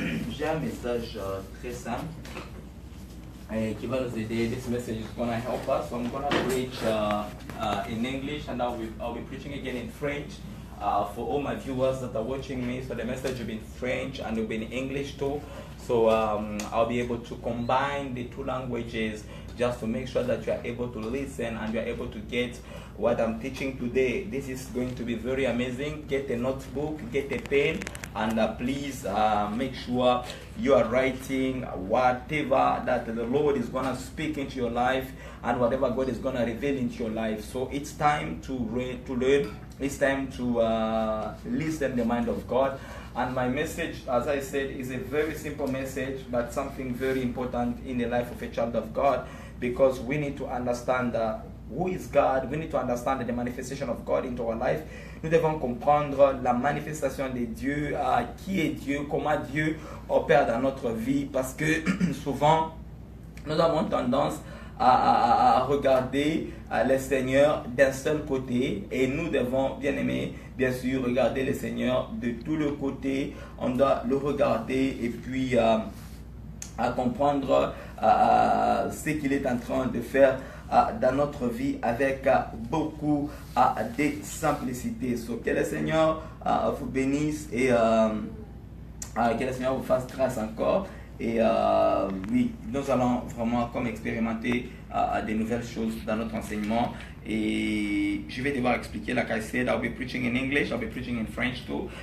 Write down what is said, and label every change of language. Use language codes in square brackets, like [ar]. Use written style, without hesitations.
[fr] J'ai un message très simple qui va nous aider. [en] This message is going to help us. So I'm going to preach in English and I'll be preaching again in French. For all my viewers that are watching me, so the message will be in French and will be in English too. So I'll be able to combine the two languages just to make sure that you are able to listen and you are able to get what I'm teaching today. This is going to be very amazing. Get a notebook, get a pen, and please make sure you are writing whatever that the Lord is going to speak into your life and whatever God is going to reveal into your life. So it's time to learn. It's time to listen the mind of God. And my message, as I said, is a very simple message, but something very important in the life of a child of God, because we need to understand who is God. We need to understand the manifestation of God into our life. [fr] Nous devons comprendre la manifestation de Dieu, qui est Dieu, comment Dieu opère dans notre vie, parce que souvent, nous avons tendance à regarder le Seigneur d'un seul côté, et nous devons, bien aimé, bien sûr, regarder le Seigneur de tous les côtés. On doit le regarder et puis à comprendre ce qu'il est en train de faire dans notre vie avec beaucoup de simplicité. So, que le Seigneur vous bénisse et que le Seigneur vous fasse grâce encore. Et oui, nous allons vraiment comme expérimenter des nouvelles choses dans notre enseignement. Et je vais devoir expliquer, [en] like I said, I'll be preaching in English, I'll be preaching in French too.